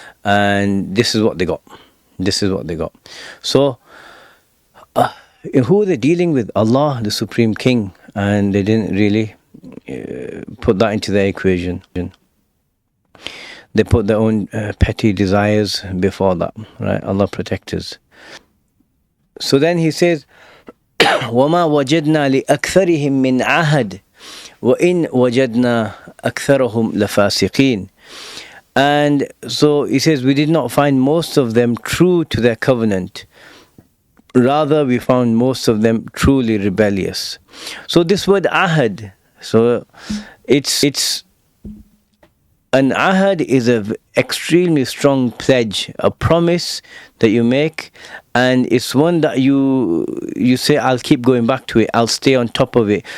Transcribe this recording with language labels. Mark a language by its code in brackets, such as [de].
[en] And this is what they got. This is what they got. So, who are they dealing with? Allah, the Supreme King. And they didn't really put that into their equation. They put their own petty desires before that, right? Allah protect us. So then he says, [ar] وَمَا وَجَدْنَا لِأَكْثَرِهِمْ مِنْ عَهَدٍ وَإِنْ وَجَدْنَا أَكْثَرَهُمْ لَفَاسِقِينَ. [en] And so he says, we did not find most of them true to their covenant. Rather, we found most of them truly rebellious. So this word ahad, so it's an ahad is an extremely strong pledge, a promise that you make, and it's one that you say, I'll keep going back to it, I'll stay on top of it.